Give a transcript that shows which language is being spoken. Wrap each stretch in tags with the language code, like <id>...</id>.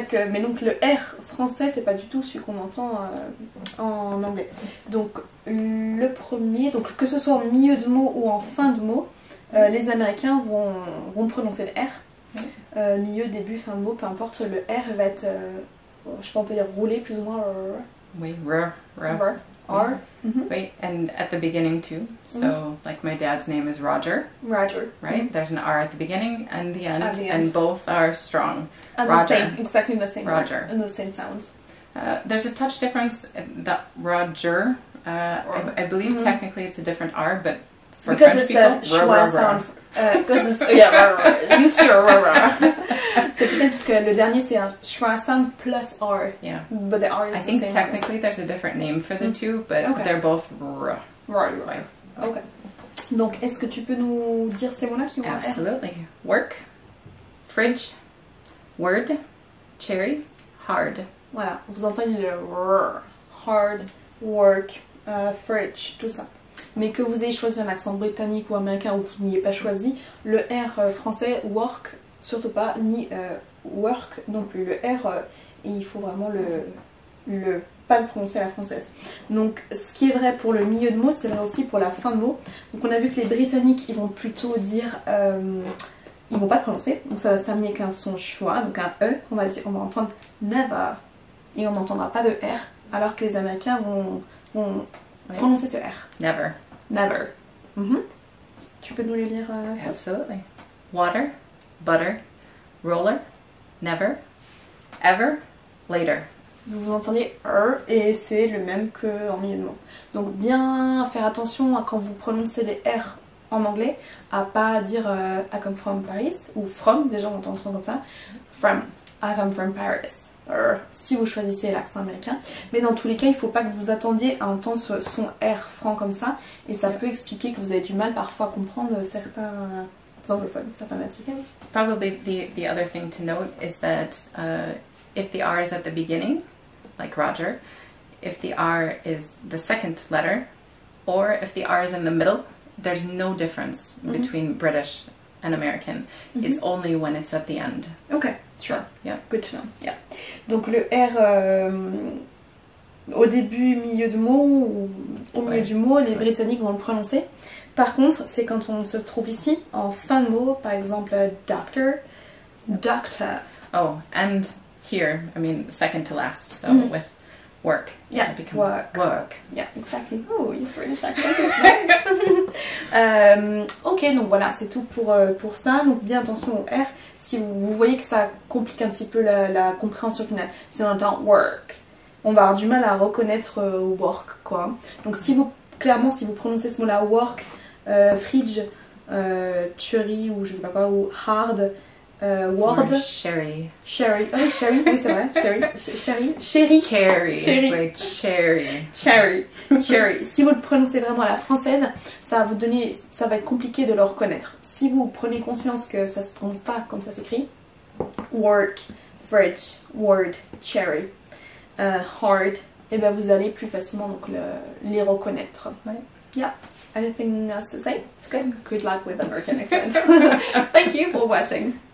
<fr>Mais donc le R français, c'est pas du tout celui qu'on entend en anglais. Donc le premier, donc que ce soit en milieu de mot ou en fin de mot, les Américains vont prononcer le R. Milieu, début, fin de mot, peu importe, le R va être, je sais pas, on peut dire rouler plus ou moins. Oui, R. R.</fr> <en>Right, and at the beginning too. So, like my dad's name is Roger. Roger. Right, there's an R at the beginning and the end, and both are strong. And Roger. Exactly the same. Roger. And the same sounds. There's a touch difference. That Roger, I believe technically it's a different R, but for French people, sound. Because it's, you hear</en> <fr>c'est peut-être parce que le dernier c'est un schwa sound plus R.</fr> <en>Yeah. But the R is I think technically there's a different name for the two, but they're both R. Right. Okay.</en> <fr>Donc est-ce que tu peux nous dire ces mots-là qui ont un R?</fr> <en>Absolutely. Work, fridge, word, cherry, hard.</en> <fr>Voilà, vous entendez le R, hard, work, fridge, tout ça. Mais que vous ayez choisi un accent britannique ou américain ou que vous n'ayez pas choisi, le R français, work, surtout pas, ni work non plus. Le R, il faut vraiment pas le prononcer à la française. Donc ce qui est vrai pour le milieu de mot, c'est vrai aussi pour la fin de mot. Donc on a vu que les Britanniques, ils vont plutôt dire, ils vont pas le prononcer, donc ça va se terminer avec un son schwa, donc un E, on va entendre never, et on n'entendra pas de R, alors que les Américains vont prononcer ce R.</fr> <en>Never.</en> <fr>Tu peux nous les lire?</fr> <en>Absolutely. Water, butter, roller, never, ever, later.</en> <fr>Vous entendez et c'est le même qu'en milieu de mot. Donc bien faire attention à quand vous prononcez les R en anglais, à pas dire</fr> <en>I come from Paris</en> <fr>ou from, des gens entendent comme ça, from, I come from Paris. Si vous choisissez l'accent américain, mais dans tous les cas il ne faut pas que vous attendiez à entendre ce son R franc comme ça, et ça peut expliquer que vous avez du mal parfois à comprendre certains anglophones, certains natifs.</fr> <en>Probably the other thing to note is that if the R is at the beginning, like Roger, if the R is the second letter, or if the R is in the middle, there's no difference between British and American. It's only when it's at the end. Okay, sure. Yeah. Good to know. Yeah.</en> <fr>Donc le R au début, milieu de mot ou au milieu du mot, les Britanniques vont le prononcer. Par contre, c'est quand on se trouve ici, en fin de mot, par exemple doctor, doctor.</fr> <en>Oh, and here, I mean, second to last, so with work. Yeah, work. Work. Yeah, exactly. Oh, your British accent is nice.</en> <fr>Ok, donc voilà, c'est tout pour ça. Donc bien attention au R. Si vous voyez que ça complique un petit peu la compréhension finale. Si on entend work, on va avoir du mal à reconnaître work, quoi. Donc si vous, clairement, si vous prononcez ce mot-là, work, fridge, cherry ou je sais pas quoi, ou hard, word.</fr> <en>Sherry. Sherry. Oh, sherry,</en> <fr>oui c'est vrai.</fr> <en>Sherry. Sherry. Sherry. Cherry. Cherry. Wait, cherry. Cherry. Cherry.</en> <fr>Si vous le prononcez vraiment à la française, ça va vous donner, ça va être compliqué de le reconnaître. Si vous prenez conscience que ça se prononce pas comme ça s'écrit, work, fridge, word, cherry, hard, et ben vous allez plus facilement donc les reconnaître. Ouais.</fr> <en>Yeah. Anything else to say? It's good. Good luck with American accent. Thank you for watching.</en>